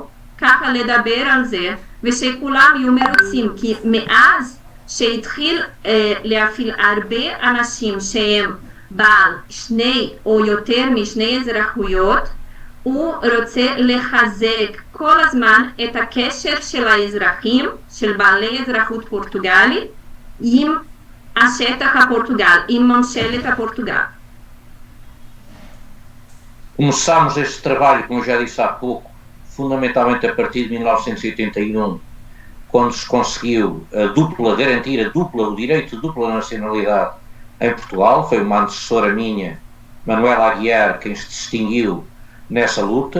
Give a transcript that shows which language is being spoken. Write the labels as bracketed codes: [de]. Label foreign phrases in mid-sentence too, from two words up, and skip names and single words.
[he] ככה לדבר על זה ושכולם יהיו מרוצים, כי מאז שהתחיל להפעיל הרבה אנשים שהם בעל 2 או יותר מ2 אזרחויות, הוא רוצה לחזק כל הזמן את הקשר של האזרחים, של בעלי אזרחות פורטוגלית, עם השטח הפורטוגל, עם ממשלת הפורטוגל. [pt] Começámos este trabalho, como eu já disse há pouco, fundamentalmente a partir de 1981, quando se conseguiu garantir o direito de dupla nacionalidade em Portugal. Foi uma antecessora minha, Manuela Aguiar, quem se distinguiu nessa luta.